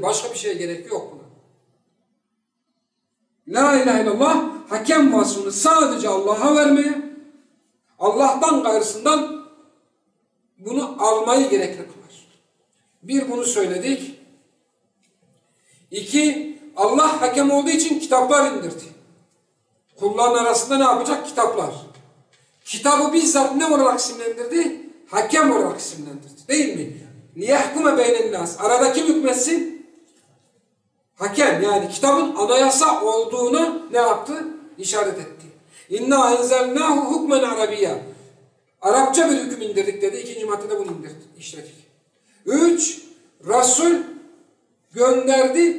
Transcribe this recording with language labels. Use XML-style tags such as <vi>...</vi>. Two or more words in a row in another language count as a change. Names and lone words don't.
<tr>Başka bir şeye gerek yok buna.</tr> <ar>لا إله إلا الله</ar> <tr>hakem vasfını sadece Allah'a vermeye, Allah'tan gayrısından bunu almayı gerekli kılar. Bir, bunu söyledik. İki, Allah hakem olduğu için kitaplar indirdi. Kulların arasında ne yapacak? Kitaplar. Kitabı bizzat ne olarak isimlendirdi? Hakem olarak isimlendirdi. Değil mi?</tr> <ar>لِيَحْكُمَ بَيْنَ النَّاسِ</ar> <tr>Arada kim hükmetsin? Hakem. Yani kitabın anayasa olduğunu ne yaptı? İşaret etti.</tr> <ar>إنا أنزلناه حكما عربيا.</ar> <tr>Arapça bir hüküm indirdik dedi. İkinci maddede bunu işledik. 3. Resul gönderdi.</tr>